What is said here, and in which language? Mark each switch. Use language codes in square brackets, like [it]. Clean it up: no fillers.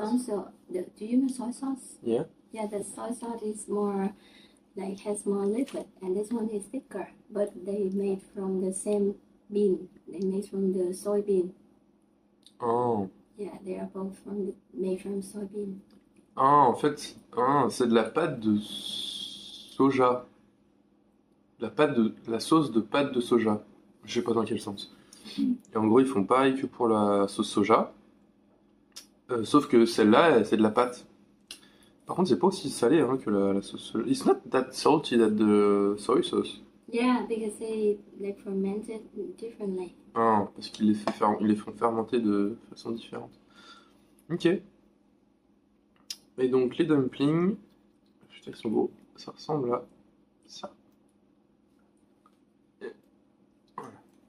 [en] also do you know soy sauce? Yeah. Yeah, the soy sauce is more like has more liquid, and this one is thicker. But they made from the same bean. They made from the soybean. Oh. Yeah, they are both made from soybean. [fr] Ah, en fait, c'est de la pâte de soja. La sauce de pâte de soja. Je sais pas dans quel sens. Et en gros, ils font pareil que pour la sauce soja. Sauf que celle-là, c'est de la pâte. Par contre, c'est pas aussi salé hein, que la sauce soja. [en] It's not that salty that the soy sauce. Yeah, because they ferment it differently. [fr] Ah, parce ils les font fermenter de façon différente. Ok. Et donc, les dumplings, putain, ils sont beaux. Ça ressemble à ça. Et voilà.